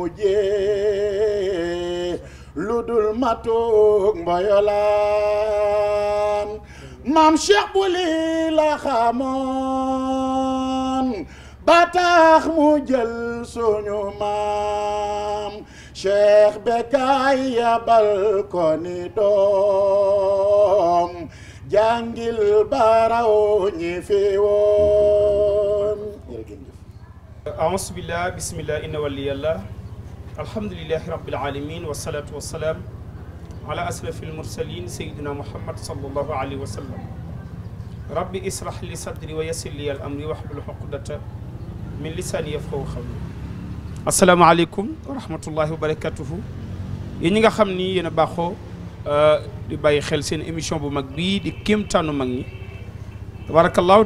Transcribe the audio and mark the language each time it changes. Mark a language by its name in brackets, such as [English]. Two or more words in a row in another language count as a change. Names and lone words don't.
[Wolof] mujjee ludul matuk mboyolaan maam Cheikh bu lii la xamoon ba tax mu jël suñu maam Cheikh Bekkaay yabal ko ni doom jàngil baraw ñi fi woon. [Arabic] أعوذ بالله بسم الله إن ولي الله الحمد لله رب العالمين والصلاة والسلام على أشرف المرسلين سيدنا محمد صلى الله عليه وسلم رب اشرح لي صدري ويسر لي الأمر واحلل عقدة من لساني يفقه قولي. السلام عليكم ورحمة الله وبركاته. [Wolof] yéen ñi nga xam ni yéen a baaxoo di bàyyi xel seen émission bu mag bii di kéemtaanu mag ñi tabarakallahu.